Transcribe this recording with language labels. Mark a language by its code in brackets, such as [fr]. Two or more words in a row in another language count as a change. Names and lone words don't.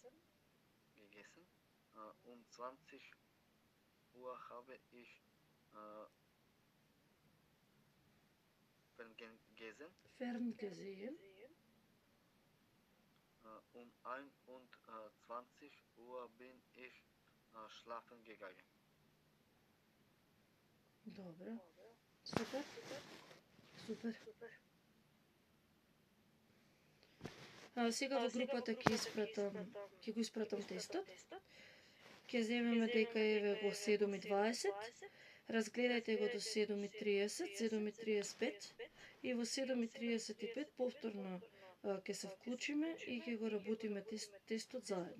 [de] Um 20 Uhr habe ich Ferngesehen. Um 21 Uhr bin ich schlafen gegangen. [mk] Добре. Супер. Сега во групата ќе го испратам тестот. Ќе земеме дека еве го 7:20, разгледајте го до 7:30, 7:35 и во 7:35 повторно ќе се вклучиме и ќе го работиме тестот заедно.